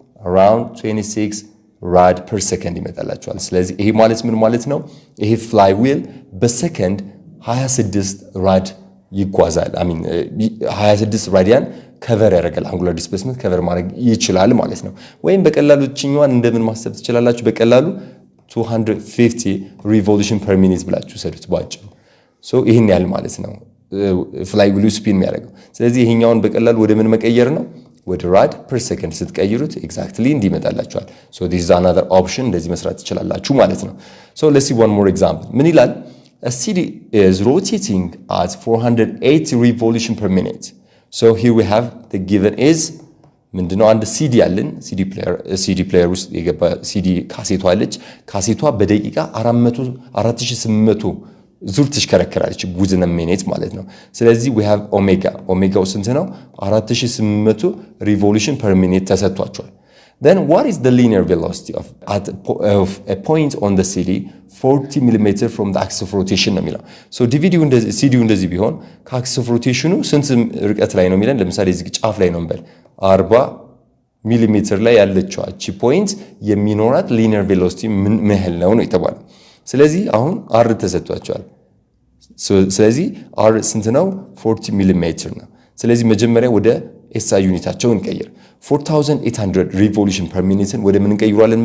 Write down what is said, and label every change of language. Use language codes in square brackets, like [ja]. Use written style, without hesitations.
[am] around 26 rad per second ይመጣላችኋል ስለዚህ ይሄ ማለት ምን ማለት ነው ይሄ flywheel በሰከንድ 26 rad ይጓዛል 26 ራዲያን ከቨር ያደርጋል አንጉላር ዲስፕሌስመንት ከቨር ማድረግ ይችላል ማለት ነው ወይም በቀላሉ እቺኛዋን እንደምን ማሰብ ትችላላችሁ በቀላሉ [en] 250 revolution per minute [am] ብላችሁ ሰዱት ባጭሩ so ይሄን ያህል ማለት ነው ፍላይ ዊሉ ስፒን የሚያደርገው። ስለዚህ ይሄኛውን በቀላሉ ወደ ምን መቀየር ነው? ወደ ራድ ፐር ሰከንድ ስትቀይሩት ኤግዛክትሊ እንዲመጣላችኋል። [en] ሶ ዲስ ኢዝ አናዘር ኦፕሽን [am] እንደዚህ መስራት ትችላላችሁ ማለት ነው። [en] ሶ ሌትስ ሲ ዋን ሞር ኤግዛምፕል [am] ምን ይላል? [en] A CD is rotating at 480 revolution per minute. So here we have the given is ምንድነው? [am] አንድ ሲዲ አለን ሲዲ ፕሌየር ውስጥ የገባ ሲዲ ካሴቷ አለች። ካሴቷ በደቂቃ 4800 ዙር ትሽከረከራለች [en] within a minute [am] ማለት ነው። ስለዚህ we have ኦሜጋው ስንት ነው? [en] 4800 revolution per minute ተሰጥቷቸዋል። Then what is the linear velocity of a point on the CD 40 mm from the axis of rotation ነው የሚለው። [am] ሶ ዲቪዲው እንደዚህ ሲዲው እንደዚህ ቢሆን ከአክሲስ ኦፍ ሮቴሽኑ ስንት ርቀት ላይ ነው የሚለን? ለምሳሌ እዚህ ጫፍ ላይ ነው እንበል 40 ሚሊ ሜትር ላይ ያለችው እቺ ፖይንት የሚኖራት ሊኒየር ቬሎሲቲ ምን ያህል ነው የተባለው። ስለዚህ አሁን አር ተሰጥቷቸዋል። ስለዚህ አር ስንት ነው? 40 ሚሊ ሜትር ነው። ስለዚህ መጀመሪያ ወደ ኤስአይ ዩኒታቸውን እንቀይር። 4800 ሪቮሉሽን ፐር ሚኒትን ወደ ምን እንቀይሯለን?